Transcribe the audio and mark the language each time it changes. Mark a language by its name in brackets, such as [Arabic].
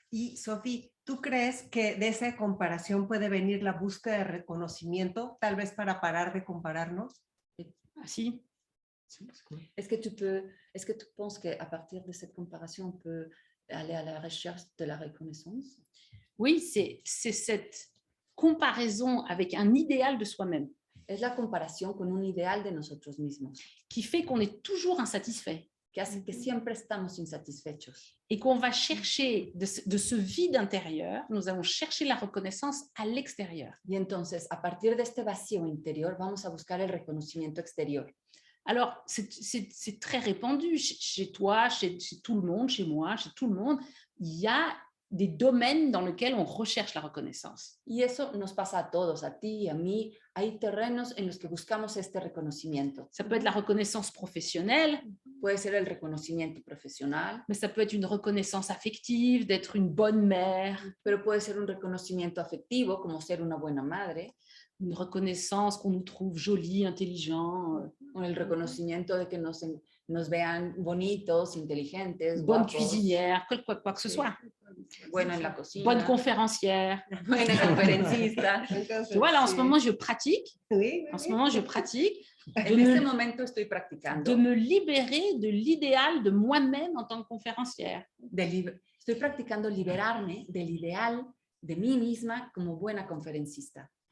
[Spanish] Y Sophie, ¿tú crees que de esa comparación puede venir la búsqueda de reconocimiento, tal vez para parar de compararnos? Ah, si. [French] Est-ce que tu penses qu'à partir de cette comparaison, on peut aller à la recherche de la reconnaissance? Oui, c'est cette comparaison avec un idéal de soi-même [Spanish] Es la comparación con un ideal de nosotros mismos, [French] qui fait qu'on est toujours insatisfait [Spanish] que hace que siempre estamos insatisfechos [French] et qu'on va chercher de ce vide intérieur, nous allons chercher la reconnaissance à l'extérieur. [Spanish] y entonces a partir de este vacío interior vamos a buscar el reconocimiento exterior. [French] Alors, c'est très répandu chez toi, chez tout le monde, chez moi, chez tout le monde. Il y a des domaines dans lesquels on recherche la reconnaissance. [Spanish] Y eso nos pasa a todos, a ti y a mí. Hay terrenos en los que buscamos este reconocimiento. [French] Ça peut être la reconnaissance professionnelle, [Spanish] Puede ser el reconocimiento profesional, [French] mais ça peut être une reconnaissance affective, d'être une bonne mère, [Spanish] pero puede ser un reconocimiento afectivo, como ser una buena madre, [French] une reconnaissance qu'on nous trouve jolie, intelligent, [Spanish] o el reconocimiento de que nos vean bonitos, inteligentes, [French] bonne [Spanish] guapos, [French] cuisinière, quoi que ce soit, [Spanish] bueno en la cocina, [French] bonne conférencière. [Spanish] buena conferencista. [French] Tu vois, là, en ce moment, je pratique, Oui, en ce moment, je pratique [Spanish] En [French] de [Spanish] este [French] me, [Spanish] momento estoy practicando, [French] de me libérer de l'idéal de moi-même en tant que conférencière. [Spanish] estoy practicando liberarme del ideal de mí misma como buena conferencista.